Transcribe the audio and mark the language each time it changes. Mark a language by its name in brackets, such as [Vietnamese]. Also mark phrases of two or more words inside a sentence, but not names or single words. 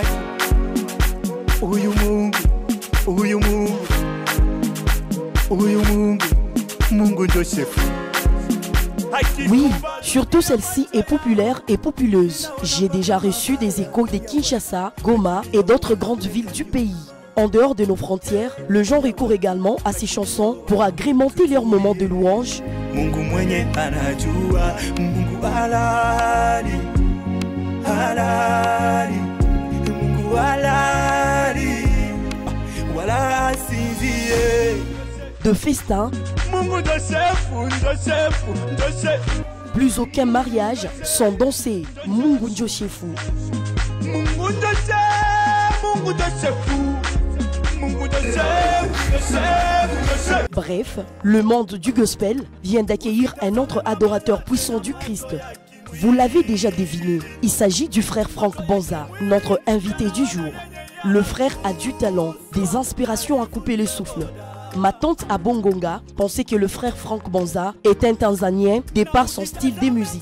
[French] Oui, surtout celle-ci est populaire et populeuse. J'ai déjà reçu des échos de Kinshasa, Goma et d'autres grandes villes du pays. En dehors de nos frontières, le genre recourt également à ces chansons pour agrémenter leurs moments de louange. [Swahili] Mungu mwenye anajua, Mungu halali, halali, Mungu halali, wala asinzie. [French] De festin, [Swahili] Mungu Josefu, Josefu, Josefu. [French] Plus aucun mariage sans danser Mungu Josefu. [Swahili] Mungu Josefu, Mungu Josefu. Mungu Josefu, Josefu, Josefu. [French] Bref, le monde du gospel vient d'accueillir un autre adorateur puissant du Christ. Vous l'avez déjà deviné, il s'agit du frère Franck Banza, notre invité du jour. Le frère a du talent, des inspirations à couper le souffle. Ma tante à Bongonga pensait que le frère Franck Banza est un Tanzanien de par son style de musique.